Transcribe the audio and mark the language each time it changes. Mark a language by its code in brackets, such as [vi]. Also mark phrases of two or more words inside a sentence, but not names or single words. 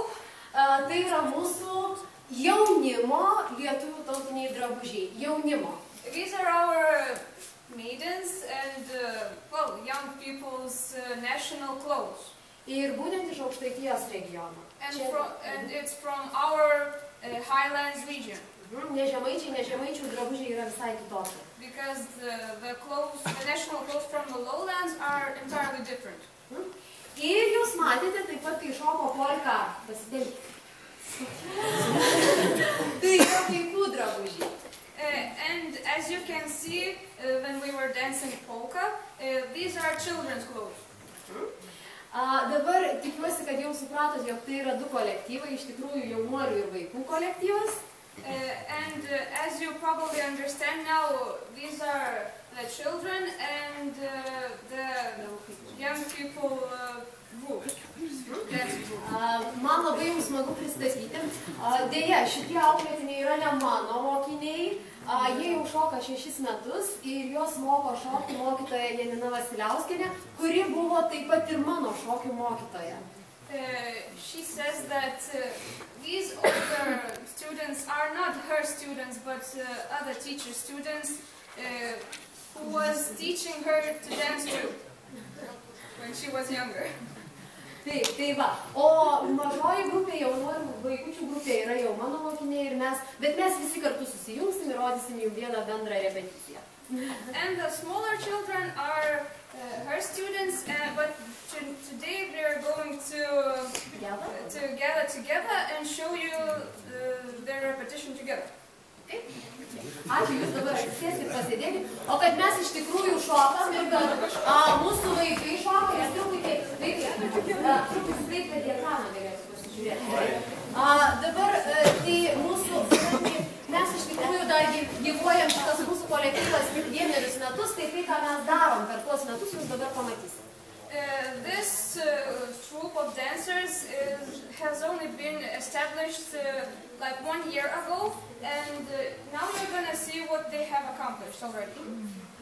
[lt] Tai yra mūsų jaunimo lietuvių tautiniai drabužiai. Jaunimo. [en] These are our maidens and well, young people's national clothes. [lt] Ir būtent iš Aukštaitijos regiono. [en] And it's from our highlands region. [lt] Ne žemaičių drabužiai yra visai kitokie. [en] Because the national clothes from the lowlands are entirely different. [lt] Ir jūs matėte taip pat, kai šoko polka, pasidėlyti. Tai yra vaikų drabužiai. [en] And as you can see, when we were dancing polka, these are children's clothes. [lt] Dabar tikiuosi, kad jau supratot, jog tai yra du kolektyvai, iš tikrųjų jaunuolių ir vaikų kolektyvas. [en] And as you probably understand now, these are the children and the young people group. [lt] Man labai jums smagu pristatyti. Deja, šitie auklėtiniai yra ne mano mokiniai. Jie jau šoka 6 metus ir jos moko šokti mokytoja Janina Vasiliauskienė, kuri buvo taip pat ir mano šokių mokytoja. [en] She says that these older students are not her students, but other teacher students who was teaching her to dance too when she was younger. [lt] Taip, tai va. O mažoji grupė, jaunuolių vaikučių grupė yra jau mano mokiniai ir bet mes visi kartu susijungsim ir rodysim jums vieną bendrą repeticiją. [en] And the smaller children are her students, but today they are going to gather together and show you their repetition together. [lt] Ačiū, jūs dabar atsisėskit pasėdėti. O kad mes iš tikrųjų šokam ir kad mūsų vaikai šoka, nes truputį prie ekraną galėsiu pasižiūrėti. Dabar tai mūsų, mes iš tikrųjų dar gyvuojam šitas mūsų kolektyvas 1 metus, tai tai, ką mes darom per tuos metus, jūs dabar pamatysite. [en] This troupe of dancers has only been established like 1 year ago, and now you're going to see what they have accomplished already.